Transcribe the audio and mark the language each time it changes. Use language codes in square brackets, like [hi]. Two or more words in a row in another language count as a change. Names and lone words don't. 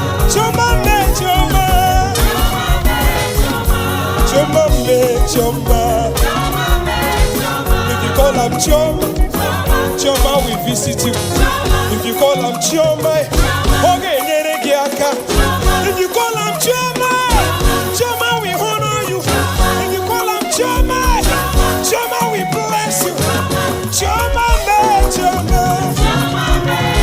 [ig] Chioma mee, Chioma. Chioma mee, Chioma. [pcm] If you call am Chioma, Chioma will visit you. If you call am Chioma, [ig] ọ ga-enyere gị aka. [pcm] If you call am Chioma, Chioma will honor you. If you call am Chioma, Chioma will bless you. [ig] Chioma mee, Chioma.